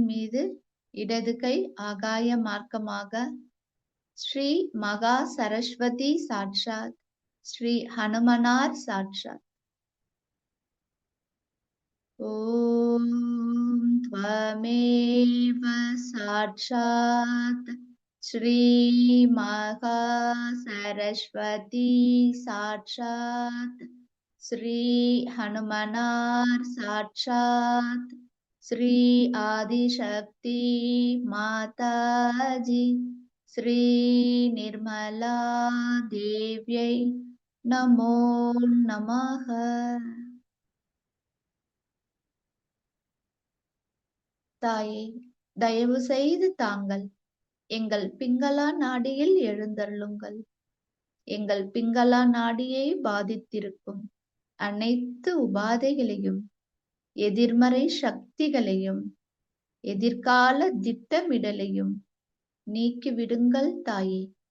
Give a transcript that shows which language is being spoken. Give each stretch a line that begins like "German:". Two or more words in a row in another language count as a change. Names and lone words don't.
Tamil: மீது, இடது கை ஆகாய மார்க்கமாக ஸ்ரீ மகா சரஸ்வதி சாட்சாத், ஸ்ரீ ஹனுமனார் சாட்சாத்.
Sanskrit: ஓம் त्वमेव साक्षात् श्री महा सरस्वती साक्षात् श्री हनुमनार साक्षात् श्री आदिशक्ति माताजी श्री निर्मला देव्यै नमो नमः.
Tamil: தாயே, தயவு செய்து தாங்கள் எங்கள் பிங்களா நாடியில் எழுந்தருளுங்கள். எங்கள் பிங்களா நாடியை பாதித்திருக்கும் அனைத்து உபாதைகளையும், எதிர்மறை சக்திகளையும், எதிர்கால திட்டமிடலையும் நீக்கிவிடுங்கள் தாயே.